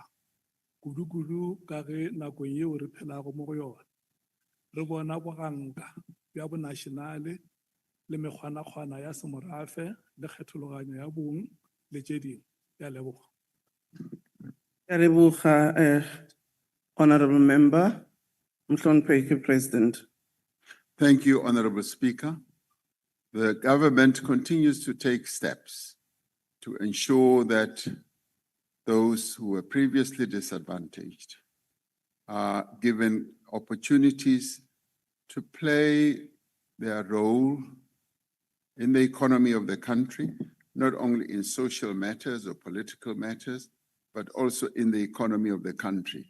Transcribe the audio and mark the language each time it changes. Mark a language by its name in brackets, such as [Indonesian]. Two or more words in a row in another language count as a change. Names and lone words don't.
[Northern Sotho] Kudu ka ge nakong yeo re phelago mo go yona re bona boganka bja bonationale le mekgwanakgwana ya semorafe le kgethologanyo ya bong le tše dingwe. Ya leboga. Ke a leboga, [English] Honorable Member. [Zulu] Mhloniphe President. [English] Thank you, Honorable Speaker. The government continues to take steps to ensure that those who were previously disadvantaged are given opportunities to play their role in the economy of the country, not only in social matters or political matters, but also in the economy of the country.